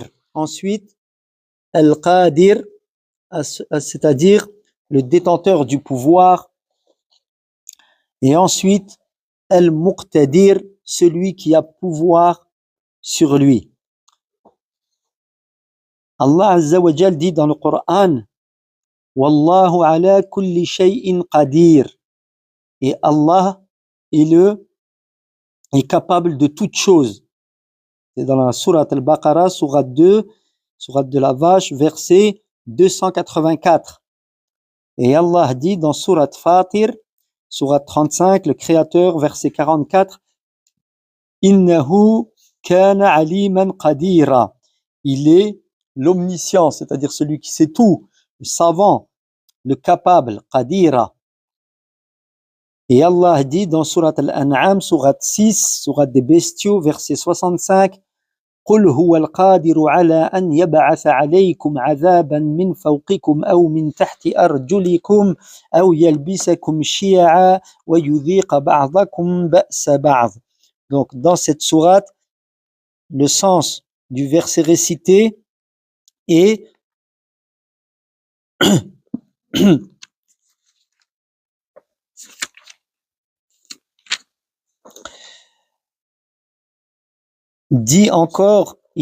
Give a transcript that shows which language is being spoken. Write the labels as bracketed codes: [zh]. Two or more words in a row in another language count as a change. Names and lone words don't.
[fr] Ensuite, Al-Qadir, c'est-à-dire le détenteur du pouvoir. Et ensuite, Al-Muqtadir, celui qui a pouvoir sur lui. Allah [ar] عز وجل [fr] dit dans le Coran, [ar] والله على كل شيء قدير. [fr] Et Allah est capable de toutes choses. C'est dans la sourate Al-Baqarah, sourate 2, sourate de la vache, verset 284. Et Allah dit dans sourate Fatir, sourate 35, le Créateur, verset 44, [ar] إنه كان عليما قديرا. [fr] Il est l'omniscient, c'est-à-dire celui qui sait tout, le savant, le capable, qadira. Et Allah dit dans sourate Al-An'am, sourate 6, sourate des bestiaux, verset 65, [ar] قل هو القادر على أن يبعث عليكم عذابا من فوقكم أو من تحت أرجلكم أو يلبسكم شيعا ويذيق بعضكم بأس بعض. [fr] Donc dans cette sourate, le sens du verset récité est dit encore, il